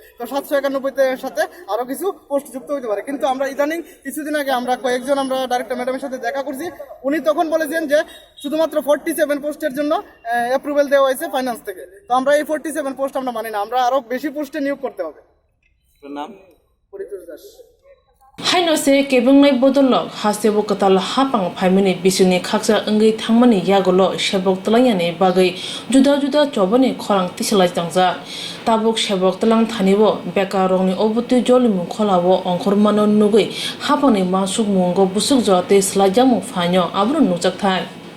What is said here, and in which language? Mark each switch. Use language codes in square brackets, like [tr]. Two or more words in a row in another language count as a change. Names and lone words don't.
[bn] তো 791 সাথে আরও কিছু পোস্ট যুক্ত হইতে পারে। কিন্তু আমরা ইদানিং কিছুদিন আগে আমরা কয়েকজন আমরা ডাইরেক্টর ম্যাডামের সাথে দেখা করছি। উনি তখন বলেছেন যে শুধুমাত্র 47 পোস্টের জন্য অ্যাপ্রুভেল দেওয়া হয়েছে ফাইন্যান্স থেকে। তো আমরা এই 47 পোস্ট আমরা মানি না, আমরা আরও বেশি পোস্টে নিয়োগ করতে হবে। নাম পরিতোষ দাস। [trp] Haino se kebungnai bodolok hasebo katal hapang phaimani bisuni khaksa angai thangmani yagolo shebok tlangyani bagai juda juda chobani khorang tisalai tangja tabuk shebok tlang thanibo bekarongni obuti jolimu kholawo ongkhormano nugui hapani masuk mungo busuk jote slajamo phanyo abru nujak thai